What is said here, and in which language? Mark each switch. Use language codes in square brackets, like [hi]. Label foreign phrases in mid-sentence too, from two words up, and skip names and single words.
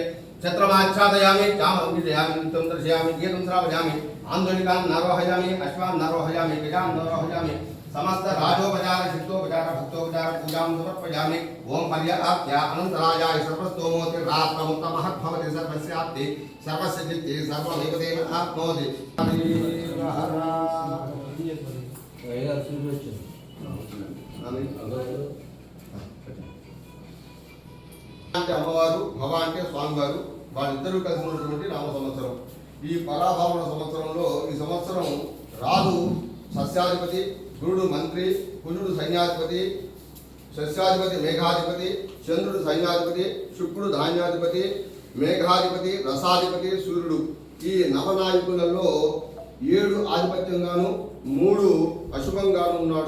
[sa] छत्रमाच्छादयामि चामरं विजयामि नित्यं दर्शयामि गीतं श्रावयामि आन्दोलिकान् नारोहयामि अश्वान् नारोहयामि गजान् नारोहयामि. समस्त राजोपचार शिष्टोपचार भक्तोपचार पूजां समर्पयामि. ओम पर्याप्त्य अनन्तरायाय सर्वस्तोमोति रात्रमुत्तमः सर्वस्याप्ति सर्वस्य चित्ते सर्वमेव तेन आप्नोति. [te] అమ్మవారు భవ అంటే స్వామివారు వాళ్ళిద్దరూ కలిసి ఉన్నటువంటి నామ సంవత్సరం. ఈ పరాభావన సంవత్సరంలో ఈ సంవత్సరం రాహు సస్యాధిపతి, గురుడు మంత్రి, కుజుడు సైన్యాధిపతి, సస్యాధిపతి మేఘాధిపతి, చంద్రుడు సైన్యాధిపతి, శుక్రుడు ధాన్యాధిపతి, మేఘాధిపతి, రసాధిపతి, సూర్యుడు ఈ నవనాయకులలో 7 ఆధిపత్యంగాను 3 అశుభంగాను ఉన్నాడు.